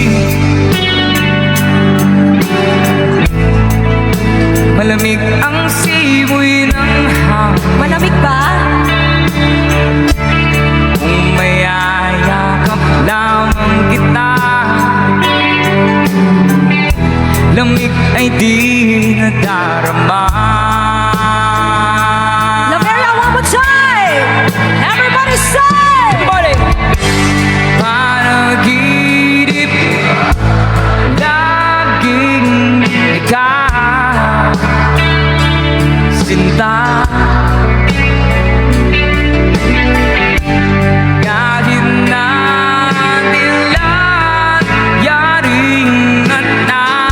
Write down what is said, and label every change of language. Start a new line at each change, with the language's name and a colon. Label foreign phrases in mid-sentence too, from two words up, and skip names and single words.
Filipino: Malamig ang simoy ng hangin. Malamig ba? Kung mayayakap lamang kita, lamig ay di nadarama.
English: Laveria, one more time! Everybody say! Everybody!
Filipino: Panaginip, laging ikaw, sinta. Kahit na nilang yaring mata.